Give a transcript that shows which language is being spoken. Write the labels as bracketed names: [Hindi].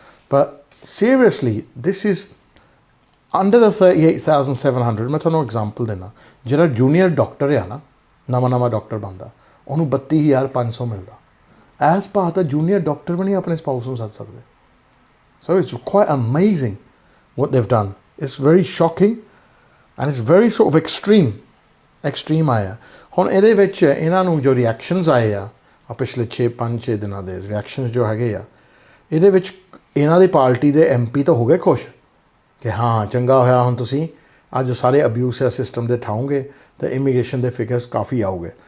[English] ਪਰ seriously this is under the 38,700। [Punjabi] ਮੈਂ ਤੁਹਾਨੂੰ ਐਗਜ਼ਾਮਪਲ ਦੇਣਾ, ਜਿਹੜਾ ਜੂਨੀਅਰ ਡਾਕਟਰ ਆ ਨਾ, ਨਵਾਂ ਡਾਕਟਰ ਬਣਦਾ, ਉਹਨੂੰ 32,500 ਮਿਲਦਾ। ਐਸ ਭਾਅ ਤਾਂ ਜੂਨੀਅਰ ਡਾਕਟਰ ਵੀ ਨਹੀਂ ਆਪਣੇ ਸਪਾਊਸ ਨੂੰ ਸੱਦ ਸਕਦੇ। [English] So it's quite amazing what they've done. It's very shocking and it's very sort of extreme ਆਇਆ। [Punjabi] ਹੁਣ ਇਹਦੇ ਵਿੱਚ ਇਹਨਾਂ ਨੂੰ ਜੋ ਰਿਐਕਸ਼ਨਸ ਆਏ ਆ ਪਿਛਲੇ 5-6 ਦਿਨਾਂ ਦੇ ਰਿਐਕਸ਼ਨਸ ਜੋ ਹੈਗੇ ਆ, ਇਹਦੇ ਵਿੱਚ ਇਹਨਾਂ ਦੀ ਪਾਰਟੀ ਦੇ MP ਤਾਂ ਹੋ ਗਏ ਖੁਸ਼ ਕਿ ਹਾਂ ਚੰਗਾ ਹੋਇਆ, ਹੁਣ ਤੁਸੀਂ ਅੱਜ ਸਾਰੇ ਅਬਿਊਸ ਸਿਸਟਮ ਦੇ ਠਾਓਗੇ ਅਤੇ ਇਮੀਗ੍ਰੇਸ਼ਨ ਦੇ ਫਿਗਰਸ ਕਾਫੀ ਆਊਗੇ।